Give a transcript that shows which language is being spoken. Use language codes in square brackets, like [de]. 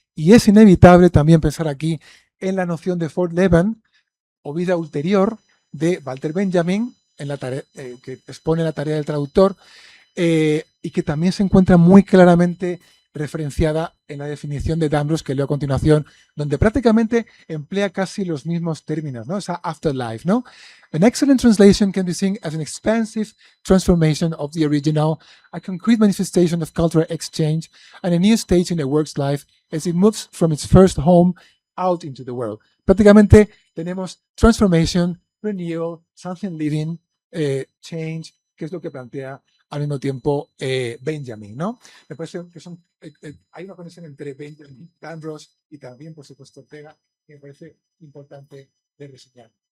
[es] Y es inevitable también pensar aquí en la noción de Fortleben o vida ulterior de Walter Benjamin, en la tarea, que expone la tarea del traductor, y que también se encuentra muy claramente referenciada en la definición de Damrosch que leo a continuación, donde prácticamente emplea casi los mismos términos, ¿no? Esa afterlife, ¿no? [en] An excellent translation can be seen as an expansive transformation of the original, a concrete manifestation of cultural exchange, and a new stage in the work's life as it moves from its first home out into the world. [es] Prácticamente tenemos [en] transformation, renewal, something living, change, [es] que es lo que plantea al mismo tiempo Benjamin, ¿no? Me parece que hay una conexión entre Benjamin, Damrosch y también, por supuesto, Ortega, que me parece importante de reseñar.